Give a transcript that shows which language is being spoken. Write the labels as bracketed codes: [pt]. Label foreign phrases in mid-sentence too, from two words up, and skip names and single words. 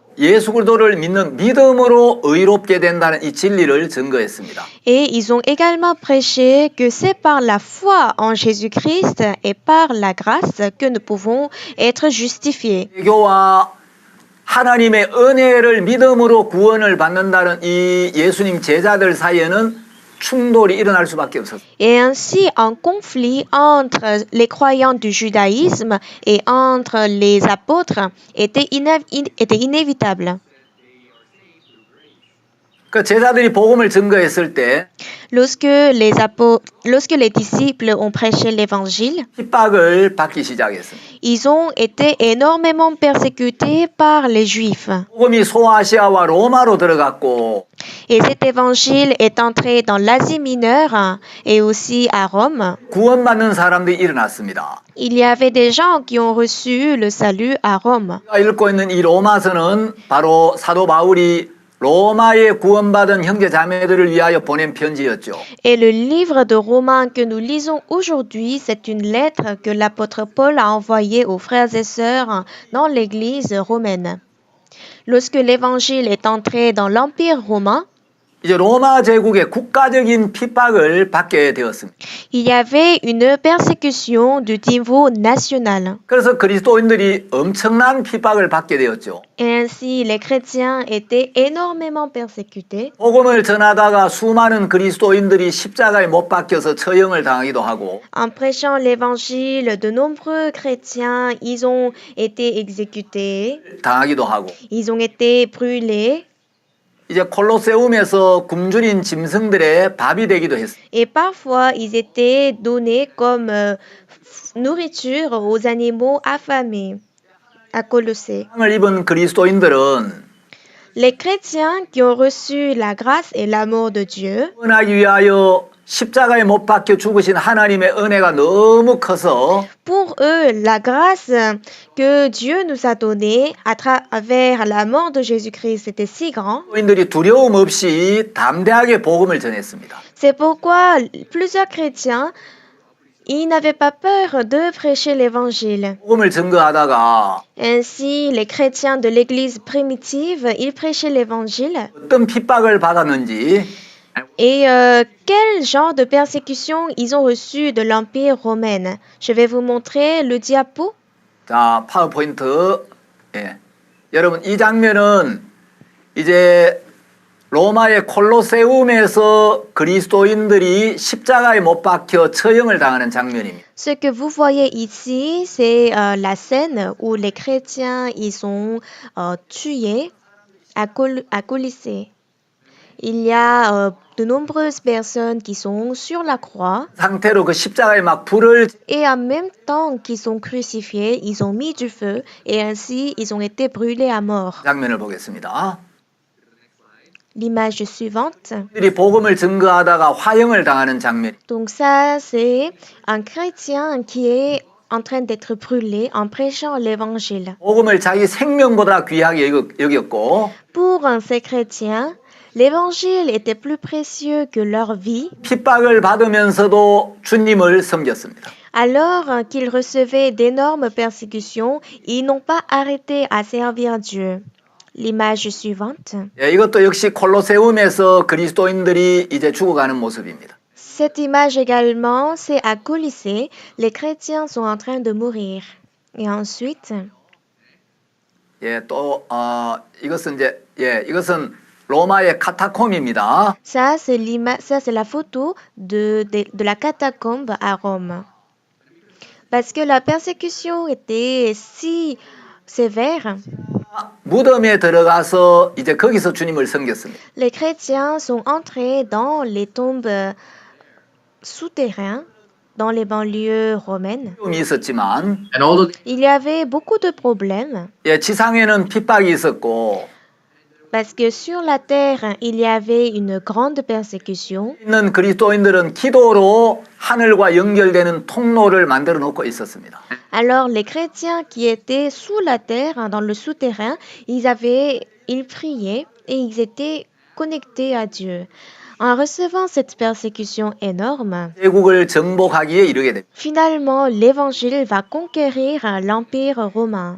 [ko] 예수 그리스도를 믿는 믿음으로 의롭게 된다는 이 진리를 증거했습니다. [fr] Et ils ont également prêché que c'est par la foi en Jésus-Christ et par la grâce que nous pouvons être justifiés. [ko] 개교와 하나님의 은혜를 믿음으로 구원을 받는다는 이 예수님 제자들 사이에는 충돌이 일어날 수밖에 없었어요. [fr] Et ainsi, un conflit entre les croyants du judaïsme et entre les apôtres était inévitable. [ko] 그 제자들이 복음을 증거했을 때 [fr] Lorsque les disciples ont prêché l'évangile, [ko] 핍박을 받기 시작했습니다. [fr] ils ont été énormément persécutés par les Juifs. [ko] 복음이 소아시아와 로마로 들어갔고 [fr] Et cet évangile est entré dans l'Asie mineure et aussi à Rome. [ko] 구원받는 사람들이 일어났습니다. [fr] Il y avait des gens qui ont reçu le salut à Rome. [ko] 제가 읽고 있는 이 로마서는 바로 사도 바울이 로마에 구원받은 형제 자매들을 위하여 보낸 편지였죠. [fr] Et le livre de Romains que nous lisons aujourd'hui, c'est une lettre que l'apôtre Paul a envoyée aux frères et sœurs dans l'église romaine. Lorsque l'évangile est entré dans l'Empire romain, [ko] 이제 로마 제국의 국가적인 핍박을 받게 되었습니다. [fr] il y avait une persécution du niveau national. [ko] 그래서 그리스도인들이 엄청난 핍박을 받게 되었죠. [fr] Et ainsi, les chrétiens étaient énormément persécutés. [ko] 복음을 전하다가 수많은 그리스도인들이 십자가에 못 박혀서 처형을 당하기도 하고 [fr] En prêchant l'évangile, de nombreux chrétiens, ils ont été exécutés, [ko] 당하기도 하고 [fr] ils ont été brûlés. [ko] 이제 콜로세움에서 굶주린 짐승들의 밥이 되기도 했어요. [fr] Et parfois, ils étaient donnés comme nourriture aux animaux affamés à Colossée. [ko] 상을 입은 그리스도인들은 [fr] Les chrétiens qui ont reçu la grâce et l'amour de Dieu, [ko] 구원하기 위하여 십자가에 못 박혀 죽으신 하나님의 은혜가 너무 커서 [fr] pour eux, la grâce que Dieu nous a donnée à travers la mort de Jésus-Christ était si grand. [ko] 그리스도인들이 두려움 없이 담대하게 복음을 전했습니다. [fr] C'est pourquoi plusieurs chrétiens, ils n'avaient pas peur de prêcher l'évangile. [ko] 복음을 증거하다가 [fr] Ainsi, les chrétiens de l'église primitive, ils prêchaient l'évangile. [ko] 어떤 핍박을 받았는지 [fr] Et quel genre de persécution ils ont reçu de l'Empire romain? Je vais vous montrer le diapo. [ko] 자, 파워포인트. 예. 여러분, 이 장면은 이제 로마의 콜로세움에서 그리스도인들이 십자가에 못 박혀 처형을 당하는 장면입니다. [fr] Ce que vous voyez ici, c'est la scène où les chrétiens ils sont tués à Colisée. Il y a de nombreuses personnes qui sont sur la croix [ko] 상태로 그 십자가에 막 불을 [fr] et en même temps qu'ils sont crucifiés, ils ont mis du feu et ainsi ils ont été brûlés à mort. [ko] 장면을 보겠습니다. [fr] L'image suivante. [ko] 들이 복음을 증거하다가 화형을 당하는 장면. [fr] Donc ça, c'est un chrétien qui est en train d'être brûlé en prêchant l'évangile. [ko] 복음을 자기 생명보다 귀하게 여겼고 [fr] Pour ces chrétiens, l'évangile était plus précieux que leur vie, [ko] 핍박을 받으면서도 주님을 섬겼습니다. [fr] alors qu'ils recevaient d'énormes persécutions, ils n'ont pas arrêté à servir Dieu. L'image suivante. [ko] 예, 이것도 역시 콜로세움에서 그리스도인들이 이제 죽어가는 모습입니다. [fr] Cette image également, c'est à Colisée, les chrétiens sont en train de mourir. Et ensuite, [ko] 예, 또 이것은 이것은 로마의 카타콤입니다. [fr] ça c'est la photo de la catacombe à Rome. Parce que la persécution était si sévère, [ko] 무덤에 들어가서 이제 거기서 주님을 섬겼습니다. [fr] les chrétiens sont entrés dans les tombes souterraines, dans les banlieues romaines. [ko] 이 있었지만 [en] And although [fr] Il y avait beaucoup de problèmes. [ko] 예, 지상에는 핍박이 있었고 [fr] Parce que sur la terre, il y avait une grande persécution. [ko] 있는 그리스도인들은 기도로 하늘과 연결되는 통로를 만들어 놓고 있었습니다. [fr] Alors les chrétiens qui étaient sous la terre, dans le souterrain, ils priaient et ils étaient connectés à Dieu. En recevant cette persécution énorme, [ko] 제국을 정복하기에 이르게 됩니다. [fr] finalement l'évangile va conquérir l'Empire romain.